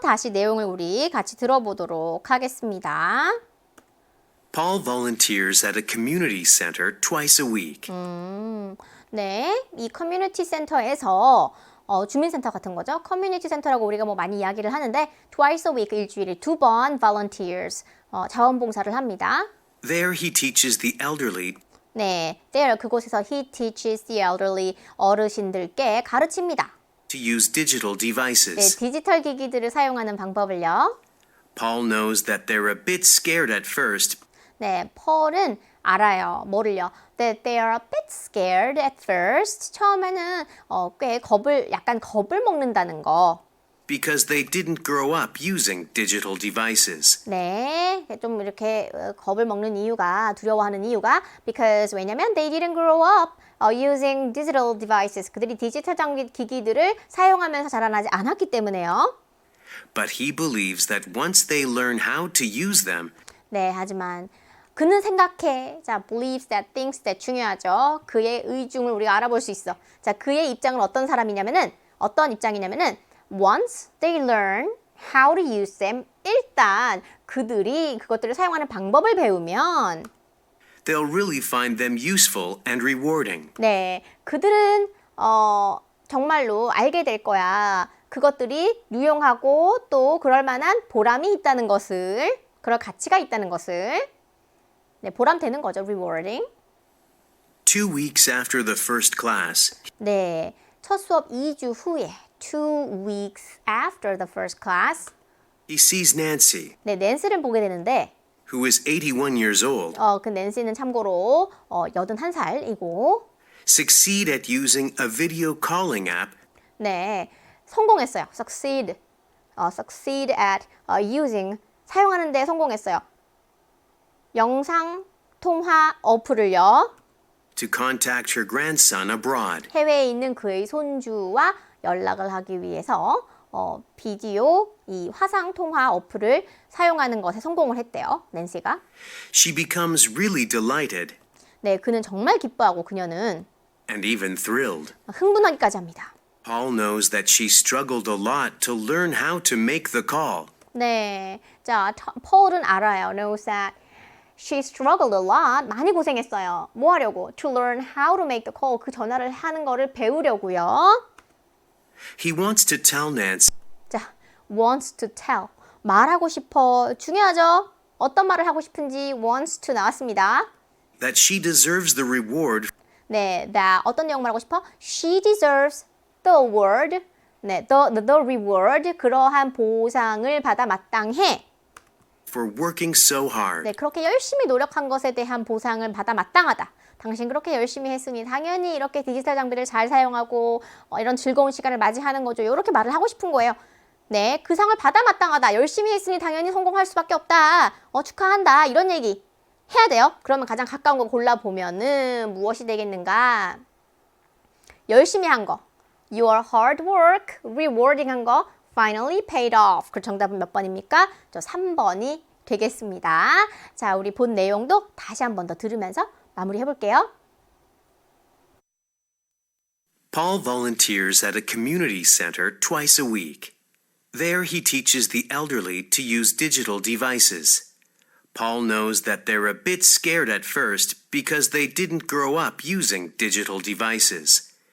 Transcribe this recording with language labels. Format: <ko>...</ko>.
<ko>다시 내용을 우리 같이 들어보도록 하겠습니다.</ko> <en>Paul volunteers at a community center twice a week.</en> <ko>네, 이 커뮤니티 센터에서 주민센터 같은 거죠. 커뮤니티 센터라고 우리가 뭐 많이 이야기를 하는데</ko> <en>twice a week,</en> <ko>일주일에 2번 volunteers, 자원봉사를 합니다.</ko> <en>There he teaches the elderly</en> <ko>네,</ko> <en>there</en> <ko>그곳에서</ko> <en>he teaches the elderly,</en> <ko>어르신들께 가르칩니다.</ko> <en>to use digital 네, devices.</en> <ko>디지털 기기들을 사용하는 방법을요.</ko> <en>Paul knows that they're a bit scared at first</en> <ko>네, 펄은 알아요. 뭐를요?</ko> <en>That they are a bit scared at first.</en> <ko>처음에는 꽤 약간 겁을 먹는다는 거.</ko> <en>because they didn't grow up using digital devices.</en> <ko>네, 좀 이렇게 겁을 먹는 이유가, 두려워하는 이유가 because 왜냐면</ko> <en>they didn't grow up using digital devices.</en> <ko>그들이 디지털 기기들을 사용하면서 자라나지 않았기 때문에요.</ko> <en>But he believes that once they learn how to use them,</en> <ko>네, 하지만 그는 생각해. 자,</ko> <en>believes that, thinks that</en> <ko>중요하죠. 그의 의중을 우리가 알아볼 수 있어. 자, 그의 입장은 어떤 사람이냐면은 어떤 입장이냐면은</ko> <en>once they learn how to use them,</en> <ko>일단 그들이 그것들을 사용하는 방법을 배우면</ko> <en>they'll really find them useful and rewarding.</en> <ko>네, 그들은 정말로 알게 될 거야. 그것들이 유용하고 또 그럴 만한 보람이 있다는 것을, 그럴 가치가 있다는 것을. 네, 보람 되는 거죠, rewarding.</ko> <en>2 weeks after the first class,</en> <ko>네, 첫 수업 2주 후에</ko> <en>2 weeks after the first class. he sees Nancy,</en> <ko>네, 낸시를 보게 되는데</ko> <en>who is 81 years old,</en> <ko>그 낸시는 참고로 81살이고</ko> <en>succeed at using a video calling app</en> <ko>네, 성공했어요.</ko> <en>succeed at using</en> <ko>사용하는 데 성공했어요. 영상 통화 어플을요.</ko> <en>to contact her grandson abroad.</en> <ko>해외에 있는 그의 손주와 연락을 하기 위해서 비디오 이 화상 통화 어플을 사용하는 것에 성공을 했대요. 낸시가.</ko> <en>She becomes really delighted</en> <ko>네, 그는 정말 기뻐하고 그녀는</ko> <en>and even thrilled.</en> <ko>흥분하기까지 합니다.</ko> <en>Paul knows that she struggled a lot to learn how to make the call.</en> <ko>네, 자, 폴은 알아요.</ko> <en>knows that she struggled a lot.</en> <ko>많이 고생했어요. 뭐 하려고?</ko> <en>To learn how to make the call.</en> <ko>그 전화를 하는 거를 배우려고요.</ko> <en>He wants to tell Nancy</en> <ko>자,</ko> <en>wants to tell.</en> <ko>말하고 싶어. 중요하죠? 어떤 말을 하고 싶은지 wants to 나왔습니다.</ko> <en>that she deserves the reward</en> <ko>네, that 어떤 내용 말하고 싶어?</ko> <en>She deserves the award.</en> <ko>네,</ko> <en>the reward.</en> <ko>그러한 보상을 받아 마땅해. for working so hard. 네, 그렇게 열심히 노력한 것에 대한 보상을 받아 마땅하다. 당신 그렇게 열심히 했으니 당연히 이렇게 디지털 장비를 잘 사용하고 이런 즐거운 시간을 맞이하는 거죠. 이렇게 말을 하고 싶은 거예요. 네, 그 상을 받아 마땅하다. 열심히 했으니 당연히 성공할 수밖에 없다. 축하한다. 이런 얘기 해야 돼요. 그러면 가장 가까운 거 골라보면은 무엇이 되겠는가? 열심히 한 거.</ko> <en>Your hard work,</en> <ko>rewarding 한 거.</ko> <en>Finally paid off.</en> <ko>그 정답은 몇 번입니까? 저 3번이 되겠습니다. 자, 우리 본 내용도 다시 한 번 더 들으면서 마무리해 볼게요.</ko> <en>Paul volunteers at a community center twice a week. There he teaches the elderly to use digital devices. Paul knows that they're a bit scared at first because they didn't grow up using digital devices.</en>